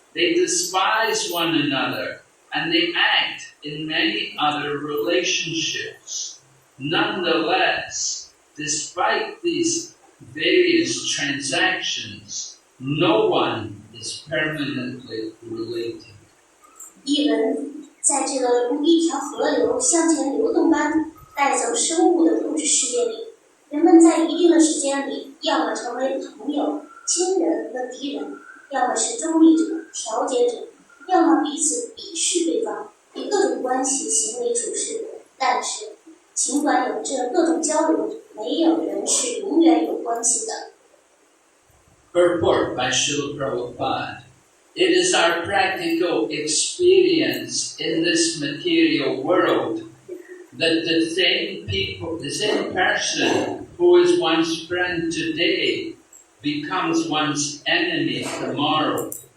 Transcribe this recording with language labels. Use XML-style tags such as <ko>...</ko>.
<en>They despise one another, and they act in many other relationships. Nonetheless, despite these various transactions, no one is permanently related.</en> <zh>译文在这个如一条河流向前流动般带走生物的物质世界里，人们在一定的时间里，要么成为朋友、亲人和敌人，要么是中立者、调解者，要么彼此鄙视对方，以各种关系行为处事。但是，尽管有这各种交流，没有人是永远有关系的。</zh> <en>Purport by Srila Prabhupada. It is our practical experience in this material world that the same people, the same person who is one's friend today becomes one's enemy tomorrow.</en>